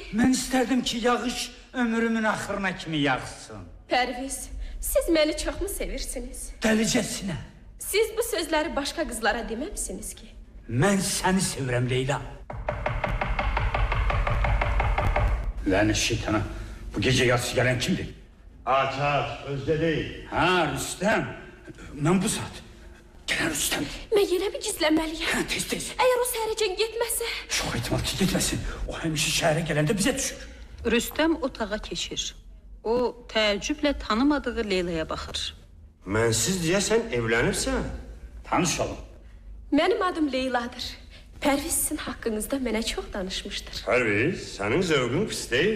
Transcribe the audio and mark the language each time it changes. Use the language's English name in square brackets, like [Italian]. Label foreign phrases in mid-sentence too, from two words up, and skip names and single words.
[Azerbaijani] Mən istərdim ki, yağış ömrümün axırına kimi yağsın. Pərviz, siz məni çoxmu sevirsiniz? Dəlicəsinə. Siz bu sözləri başqa qızlara deməmisiniz ki? Mən səni sevirəm Leyla. Lanet şeytana. [Turkish] Bu gece yarısı gelen kimdi? Aç, özde değil. Ha, Rüstem. Ben bu saat. Gelen Rüstem. [Azerbaijani] Mən yenə bir gizlənməliyəm. Ha, tez. Əgər o səhərəcən getməsə, [Turkish] Çok ihtimal ki gitmesin. O hemşire şehre gelende bize düşür. [Azerbaijani] Rüstəm otağa keçir. O təəccüblə tanımadığı Leylaya baxır. Mənsiz deyəsən evlənirsən. Tanışalım. mənim adım Leyladır. Pərviz sizin haqqınızda mənə çox danışmışdır. Pərviz, sənin zövqün pis deyil.